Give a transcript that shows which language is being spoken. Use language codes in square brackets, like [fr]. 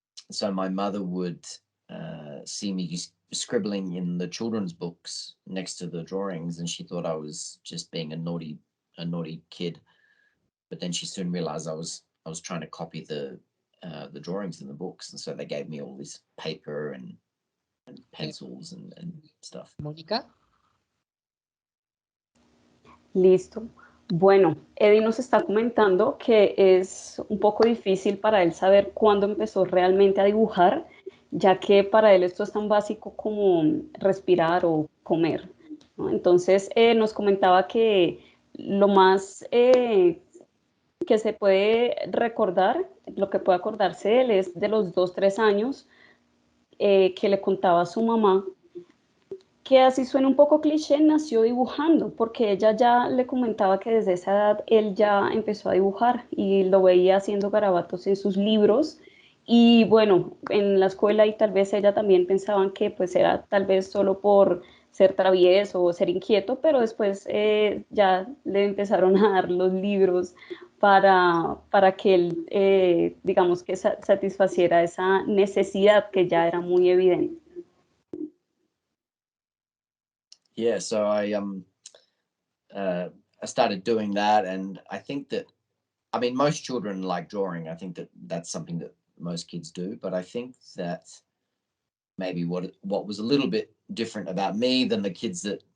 [en] So my mother would see me scribbling in the children's books next to the drawings, and she thought I was just being a naughty kid. But then she soon realized I was trying to copy the drawings in the books, and so they gave me all this paper and pencils and stuff. [es] Mónica. Listo. Bueno, Eddie nos está comentando que es un poco difícil para él saber cuándo empezó realmente a dibujar, ya que para él esto es tan básico como respirar o comer, ¿no? Entonces, nos comentaba que lo más que se puede recordar, lo que puede acordarse de él es de los 2, 3 años que le contaba a su mamá, que así suena un poco cliché, nació dibujando, porque ella ya le comentaba que desde esa edad él ya empezó a dibujar y lo veía haciendo garabatos en sus libros. Y bueno, en la escuela y tal vez ella también pensaban que pues era tal vez solo por ser travieso o ser inquieto, pero después ya le empezaron a dar los libros para que él, digamos que satisfaciera esa necesidad que ya era muy evidente. [en] Yeah, so I started doing that, and I think that, I mean, most children like drawing. I think that that's something that most kids do, but I think that maybe what was a little bit different about me than the kids that